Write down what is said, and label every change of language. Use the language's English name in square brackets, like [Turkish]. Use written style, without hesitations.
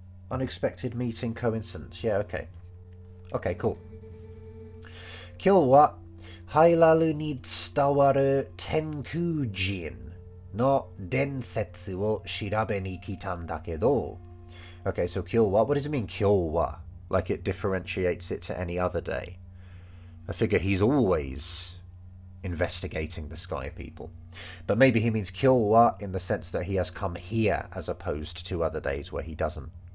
[English] Unexpected meeting coincidence. Yeah, okay. Okay, cool. [Japanese] 今日はハイラルに伝わる天空人の伝説を調べに来たんだけど. [English] Okay, so [Japanese] 今日は, [English] what does it mean 今日は? Like it differentiates it to any other day. I figure he's always investigating the sky people. But maybe he means [Japanese] 今日は [English] in the sense that he has come here as opposed to other days where he doesn't.